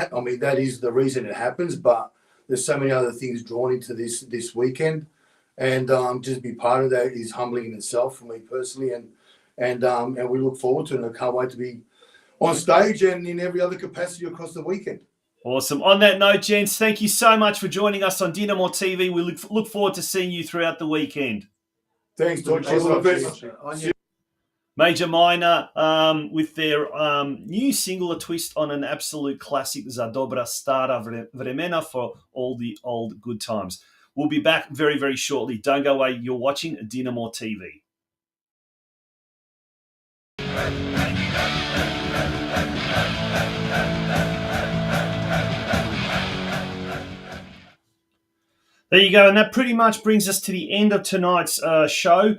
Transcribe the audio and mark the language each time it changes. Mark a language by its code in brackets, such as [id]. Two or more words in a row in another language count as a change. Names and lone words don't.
[en] I mean, that is the reason it happens, but there's so many other things drawn into this weekend, and just be part of that is humbling in itself for me personally, and we look forward to it, and I can't wait to be on stage and in every other capacity across the weekend. Awesome. On that note, gents, thank you so much for joining us on DinamoTV. We look forward to seeing you throughout the weekend. Thanks, George. Major Minor with their new single, a twist on an absolute classic, [hr] za dobra, stara vremena, [en] for all the old good times. We'll be back very, very shortly. Don't go away. You're watching DinamoTV. There you go, and that pretty much brings us to the end of tonight's show.